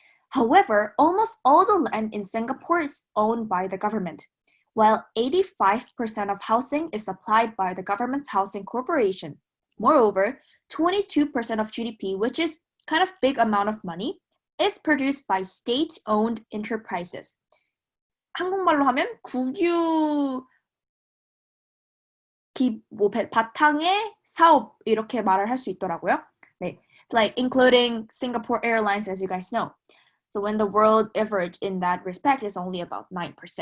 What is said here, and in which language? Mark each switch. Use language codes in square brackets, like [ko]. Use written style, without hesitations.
[en] However, almost all the land in Singapore is owned by the government, while 85% of housing is supplied by the government's housing corporation. Moreover, 22% of GDP, which is kind of big amount of money, is produced by state-owned enterprises. [ko] 한국말로 하면 국유 바탕의 사업 이렇게 말을 할 수 있더라고요. [en] 네, it's including Singapore Airlines, as you guys know. So when the world average in that respect is only about 9%.